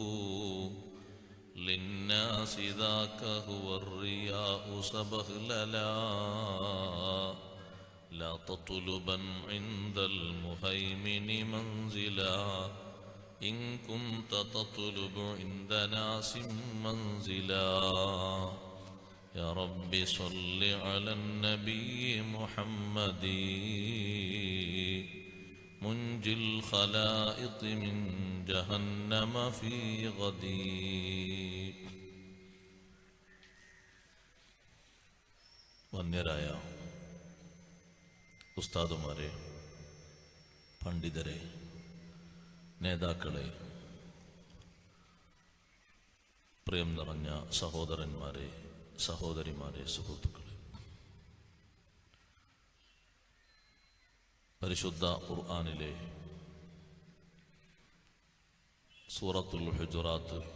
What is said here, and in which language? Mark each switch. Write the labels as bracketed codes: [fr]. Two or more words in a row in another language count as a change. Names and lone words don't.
[ar] للناس ذاك هو الرياء سبغللا لا تطلبا عند المهيمن منزلا إن كنت تطلب عند ناس منزلا يا رب صل على النبي محمد منجي الخلائق من جهنم في غدي [ml] വന്യരായ ഉസ്താദുമാരെ, പണ്ഡിതരെ, നേതാക്കളെ, പ്രിയം നിറഞ്ഞ സഹോദരന്മാരെ, സഹോദരിമാരെ, സുഹൃത്തുക്കളെ, പരിശുദ്ധ ഖുർആനിലെ സൂറത്തുൽ ഹുജറാത്ത്